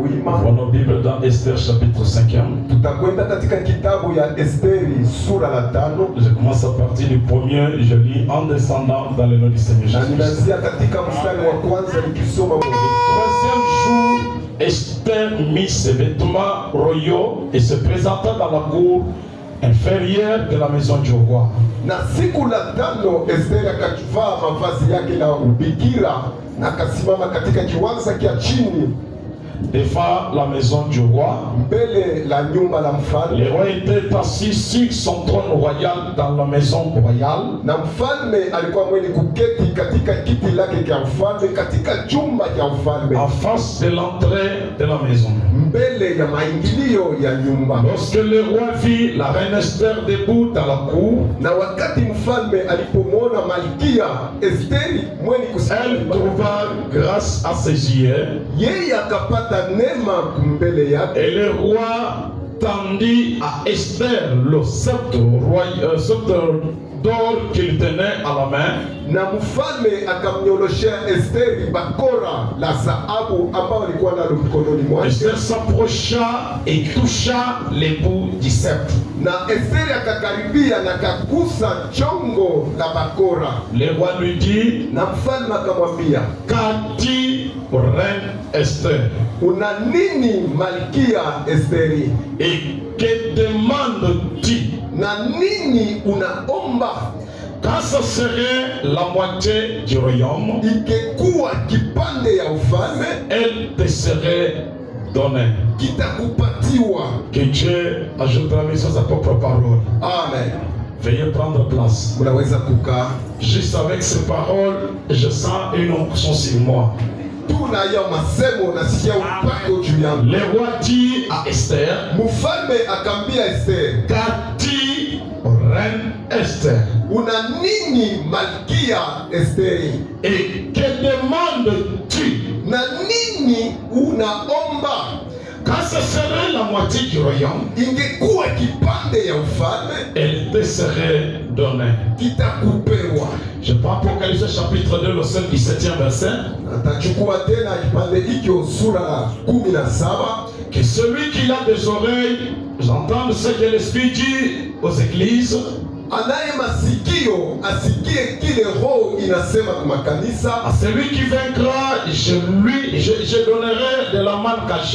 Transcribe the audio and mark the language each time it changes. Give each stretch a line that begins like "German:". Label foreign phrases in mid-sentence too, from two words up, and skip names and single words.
Swahili: wima.
French: Dans nos Bibles dans Esther chapitre 5e.
Swahili: Tutakwenda katika kitabu ya Esteri sura la 5.
French: Je commence à partir du premier, je lis en descendant dans le nom du Seigneur Jésus.
Swahili: Na ninaanzia katika mstari wa kwanza nikisoma.
French: Troisième jour, Esther mit ses vêtements royaux et se présenta dans la cour inférieure de la maison du roi.
Swahili: Na siku la 5 Esteri akavaa mavazi yake la ubikira na akasimama katika kiwanja kia chini
French: devant la maison du roi.
Swahili: Mbele la nyumba la mfalme.
French: Le roi était assis sur son trône royal dans la maison royale.
Swahili: Na mfalme alikuwa mwenye kuketi katika kiti lake cha mfalme katika chumba cha mfalme.
French: En face de l'entrée de la maison.
Swahili: Mbele ya maingilio ya nyumba.
French: Lorsque le roi vit la reine Esther debout dans la cour.
Swahili: Na wakati mfalme alipomwona malkia Esteri mwenye kusimama,
French: elle trouva grâce à ses yeux.
Swahili: Yeye akapata neema mbele yake.
French: Et le roi tendit à Esther le sceptre d'or qu'il tenait à la main.
Swahili: Na mfalme akamnyoroshea Esteri bakora la dhahabu ambao alikuwa nalo mkononi mwake.
French: Esther s'approcha et toucha l'ébout du sceptre.
Swahili: Na Esteri akakaribia na kagusa chongo la bakora.
French: Le roi lui dit,
Swahili: na mfalme akamwambia,
French: qu'as-tu, reine Esther?
Swahili: Una nini malkia Esteri?
French: Et que demandes-tu?
Swahili: Na nini unaomba?
French: Quand ce serait la moitié du royaume,
Swahili: ikekuwa kipande ya ufalme,
French: elle te serait donnée.
Swahili: Kitakupatiwa.
French: Que Dieu ajoute la mission à sa propre parole. Amen. Veuillez prendre place.
Swahili: Munaweza kukaa.
French: Juste avec ces paroles, je sens une onction sur moi.
Swahili: Tunaya masemo nasikia upako juu yangu.
French: Le roi dit à Esther,
Swahili: mfalme akambia Esther,
French: qu'as-tu, reine Esther?
Swahili: Una nini malkia Esteri?
French: Et que demandes-tu?
Swahili: Na nini unaomba?
French: Quand ce serait la moitié du royaume,
Swahili: ingekuwa kipande ya ufalme,
French: elle te serait donnée.
Swahili: Kitakupewa.
French: Je prends Apocalypse chapitre 2, le 17e verset.
Swahili: Atachukua tena kipande hikyo sura la 17.
French: Que celui qui a des oreilles, j'entends ce que l'Esprit dit aux églises.
Swahili: Anaye masikio asikie kile roho inasema kwa makanisa.
French: À celui qui vaincra, je donnerai de la manne cachée.